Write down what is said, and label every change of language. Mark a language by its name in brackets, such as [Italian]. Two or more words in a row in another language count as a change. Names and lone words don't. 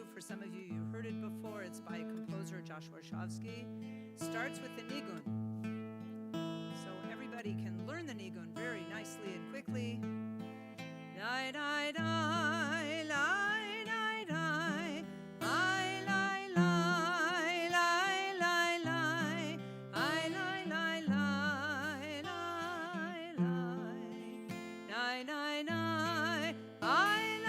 [English] For some of you, you heard it before. It's by composer Joshua Shavsky. Starts with the nigun. So everybody can learn the nigun very nicely and quickly. Dai, dai, dai, lai, dai, dai, ai, lai, lai, lai, lai, lai, ai, lai, lai, lai, lai, lai, dai, dai, dai, ai.